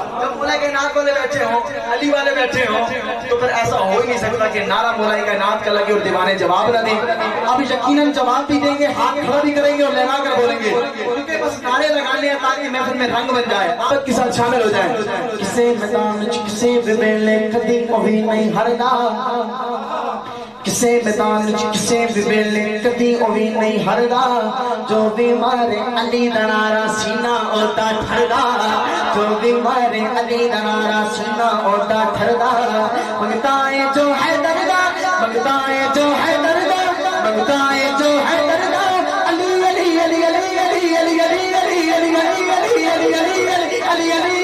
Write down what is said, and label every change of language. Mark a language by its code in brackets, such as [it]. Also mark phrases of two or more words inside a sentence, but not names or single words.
[ur] جب مولا کائنات والے بیٹھے ہوں, علی والے بیٹھے ہوں, تو پھر ایسا ہو ہی نہیں سکتا کہ نعرہ مولا کائنات کا لگے اور دیوانے جواب نہ دیں. اب یقیناً جواب بھی دیں گے, ہاتھ کھڑا بھی کریں گے اور لہرا کر بولیں گے, کیونکہ بس نعرے لگانے ہیں تاکہ محفل میں رنگ بن جائے, محبت کے ساتھ شامل ہو جائیں. [pa] کسے میدان کسے ویلے کدی کوئی نہیں ہردا, کسے میدان کسے ویلے کدی اوی نہیں ہردا. جو بھی مارے علی دا نعرہ سینہ اودا ٹھردا, جو بھی مارے علی دا نعرہ سینہ اودا ٹھردا. منگتا ہے جو ہے دردا, منگتا ہے جو ہے دردا, منگتا ہے جو ہے دردا. علی علی علی علی علی علی علی علی علی علی علی علی علی علی